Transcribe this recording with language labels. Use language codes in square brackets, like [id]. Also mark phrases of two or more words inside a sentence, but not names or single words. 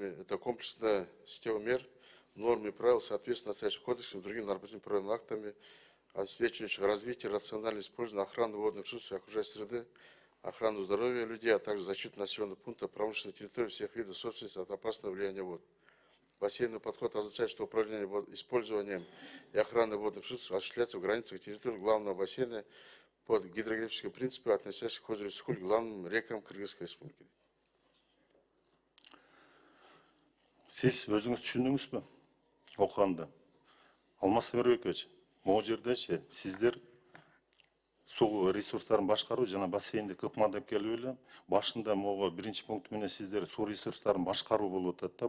[ru] Это комплексная система мер, норм и правил, соответственно, настоящим кодексам и другим нормативно-правовыми актами, обеспечивающих развитие, рациональное использование, охрану водных ресурсов и окружающей среды, охрану здоровья людей, а также защиту населенных пунктов, промышленной территории всех видов собственности от опасного влияния вод. Бассейновый подход означает, что управление использованием и охраной водных ресурсов осуществляется в границах территории главного бассейна под гидрографическим принципом, относящихся к озеру Сухуль, главным рекам Кыргызской республики. [ky] Сиз өзүңүз түшүндүңүзбү? Окуганда. Алмаз Темирбекович, могу жердечи сиздер суу ресурстарын башкаруу жана бассейндик ыкма деп келип эле, башында могу 1-чи пункт менен сиздер суу ресурстарын башкаруу болуп атат да.